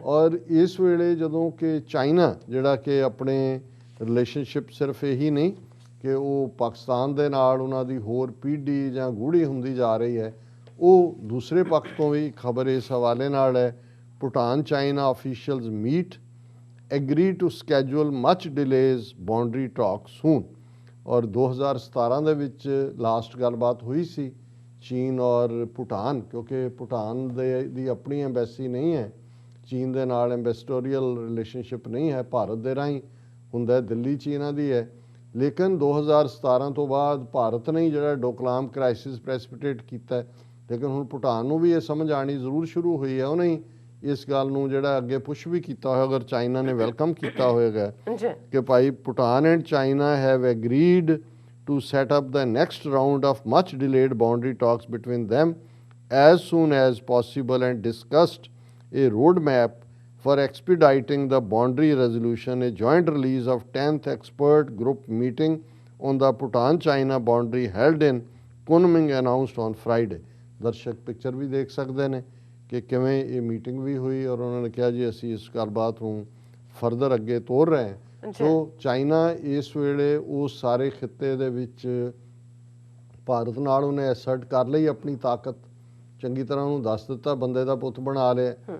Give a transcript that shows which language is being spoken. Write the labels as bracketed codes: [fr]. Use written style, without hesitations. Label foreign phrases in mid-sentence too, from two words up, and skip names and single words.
[pa] ਔਰ ਇਸ ਵੇਲੇ ਜਦੋਂ ਕਿ ਚਾਈਨਾ ਜਿਹੜਾ ਕਿ ਆਪਣੇ ਰਿਲੇਸ਼ਨਸ਼ਿਪ ਸਿਰਫ ਇਹੀ ਨਹੀਂ ਕਿ ਉਹ ਪਾਕਿਸਤਾਨ ਦੇ ਨਾਲ ਉਹਨਾਂ ਦੀ ਹੋਰ ਪੀढ़ी ਜਾਂ ਗੂੜੀ ਹੁੰਦੀ ਜਾ ਰਹੀ ਹੈ, ਉਹ ਦੂਸਰੇ ਪੱਖ ਤੋਂ ਵੀ ਖਬਰ ਇਸ ਹਵਾਲੇ ਨਾਲ ਹੈ, ਭੂਟਾਨ ਚਾਈਨਾ [en] officials meet, agree to schedule much delays boundary talks soon। [pa] ਔਰ 2017 ਦੇ ਵਿੱਚ ਲਾਸਟ ਗੱਲਬਾਤ ਹੋਈ ਸੀ ਚੀਨ ਔਰ ਭੂਟਾਨ, ਕਿਉਂਕਿ ਭੂਟਾਨ ਦੀ ਆਪਣੀ ਐਮਬੈਸੀ ਨਹੀਂ ਹੈ, ਚੀਨ ਦੇ ਨਾਲ [en] ambassadorial relationship [pa] ਨਹੀਂ ਹੈ, ਭਾਰਤ ਦੇ ਰਾਹੀਂ ਹੁੰਦਾ, ਦਿੱਲੀ 'ਚ ਇਹਨਾਂ ਦੀ ਹੈ। ਲੇਕਿਨ 2017 ਤੋਂ ਬਾਅਦ ਭਾਰਤ ਨੇ ਜਿਹੜਾ ਡੋਕਲਾਮ [en] crisis precipitate [pa] ਕੀਤਾ, ਲੇਕਿਨ ਹੁਣ ਭੂਟਾਨ ਨੂੰ ਵੀ ਇਹ ਸਮਝ ਆਉਣੀ ਜ਼ਰੂਰ ਸ਼ੁਰੂ ਹੋਈ ਹੈ। ਉਹਨੇ ਇਸ ਗੱਲ ਨੂੰ ਜਿਹੜਾ ਅੱਗੇ ਪੁਸ਼ ਵੀ ਕੀਤਾ ਹੋਇਆ, ਅਗਰ ਚਾਈਨਾ ਨੇ ਵੈਲਕਮ ਕੀਤਾ ਹੋਏਗਾ ਕਿ ਭਾਈ [en] Bhutan and China have agreed to set up the next round of much delayed boundary talks between them as soon as possible and discussed a roadmap for expediting the boundary resolution. A joint release of 10th expert group meeting on the Bhutan-China boundary held in Kunming announced on Friday। [pa] ਦਰਸ਼ਕ ਪਿਕਚਰ ਵੀ ਦੇਖ ਸਕਦੇ ਨੇ ਕਿ ਕਿਵੇਂ ਇਹ ਮੀਟਿੰਗ ਵੀ ਹੋਈ ਔਰ ਉਹਨਾਂ ਨੇ ਕਿਹਾ ਜੀ ਅਸੀਂ ਇਸ ਗੱਲਬਾਤ ਨੂੰ ਫਰਦਰ ਅੱਗੇ ਤੋਰ ਰਹੇ ਹਾਂ। ਸੋ ਚਾਈਨਾ ਇਸ ਵੇਲੇ ਉਸ ਸਾਰੇ ਖਿੱਤੇ ਦੇ ਵਿੱਚ ਭਾਰਤ ਨਾਲ ਉਹਨੇ ਐਸਰਟ ਕਰ ਲਈ ਆਪਣੀ ਤਾਕਤ, ਚੰਗੀ ਤਰ੍ਹਾਂ ਉਹਨੂੰ ਦੱਸ ਦਿੱਤਾ, ਬੰਦੇ ਦਾ ਪੁੱਤ ਬਣਾ ਲਿਆ।